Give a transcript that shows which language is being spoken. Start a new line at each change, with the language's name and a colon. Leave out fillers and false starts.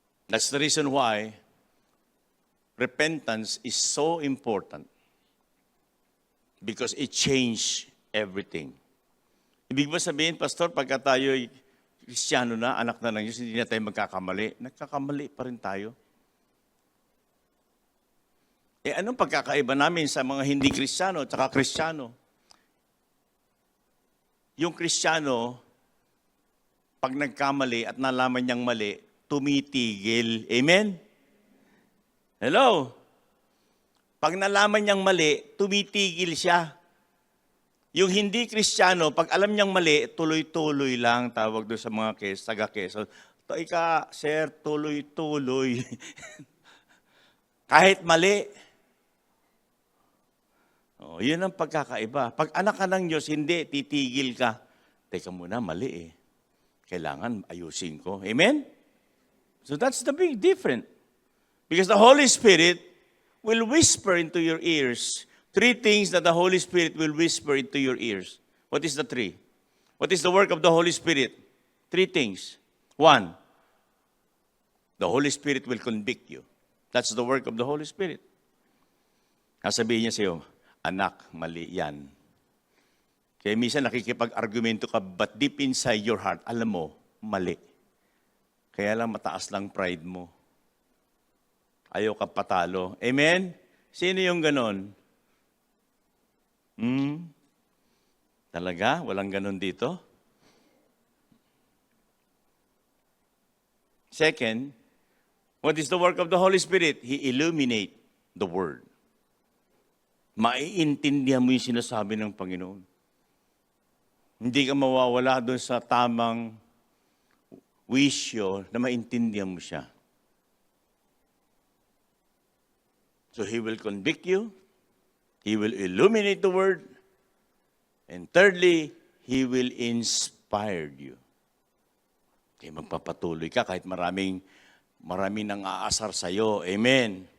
English: That's the reason why repentance is so important because it changed everything.
Filipino: Ibig ba sabihin, Pastor, pagka tayo'y Kristiyano na, anak na ng Diyos, hindi na tayo magkakamali? Nagkakamali pa rin tayo. Anong pagkakaiba namin sa mga hindi Kristiyano at saka Kristiyano? Yung Kristiyano, pag nagkamali at nalaman niyang mali, tumitigil. Amen? Hello? Pag nalaman niyang mali, tumitigil siya. Yung hindi Kristiyano, pag alam niyang mali, tuloy-tuloy lang, tawag doon sa mga taga-Quezon. Ika, sir, tuloy-tuloy. Kahit mali. Yun ang pagkakaiba. Pag anak ka ng Diyos, hindi, titigil ka. Teka muna, mali eh. Kailangan ayusin ko. Amen?
English: So that's the big difference. Because the Holy Spirit will whisper into your ears. 3 things that the Holy Spirit will whisper into your ears. What is the 3? What is the work of the Holy Spirit? 3 things. 1, the Holy Spirit will convict you. That's the work of the Holy Spirit.
Filipino: Sasabihin niya sa iyo, anak, mali yan. Kaya minsan nakikipag-argumento ka, but deep inside your heart, alam mo, mali. Kaya lang mataas lang pride mo. Ayaw ka patalo. Amen? Sino yung ganon? Talaga? Walang ganon dito?
English: Second, what is the work of the Holy Spirit? He illuminate the Word.
Filipino: maiintindihan mo yung sinasabi ng Panginoon. Hindi ka mawawala doon sa tamang wisyo na maintindihan mo siya.
English: So He will convict you, He will illuminate the Word, and thirdly, He will inspire you.
Filipino: Kaya magpapatuloy ka kahit maraming nang aasar sa'yo. Amen.